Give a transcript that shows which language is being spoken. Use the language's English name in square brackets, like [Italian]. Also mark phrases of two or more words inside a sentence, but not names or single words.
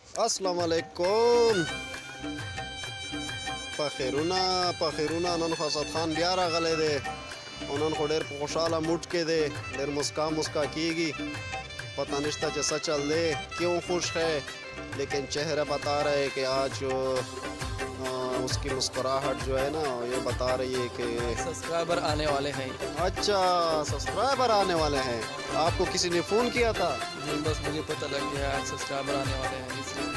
[Arabic] السلام علیکم. [Pashto] پخیرونا نن خو اسد خان بیا راغلی دی او نن خو ډېر په خوشحاله موډ کې دی, ډېر مسکا کیږي. پتہ نشتا چې څه چل دی, [Urdu] کیوں خوش ہے, لیکن چہرہ بتا رہے کہ آج اس کی مسکراہٹ جو ہے نا یہ بتا رہی ہے کہ سبسکرائبر آنے والے ہیں. اچھا سبسکرائبر آنے والے ہیں. آپ کو کسی نے فون کیا تھا؟ بس مجھے پتہ لگ گیا آج سبسکرائبر آنے والے ہیں اس لیے.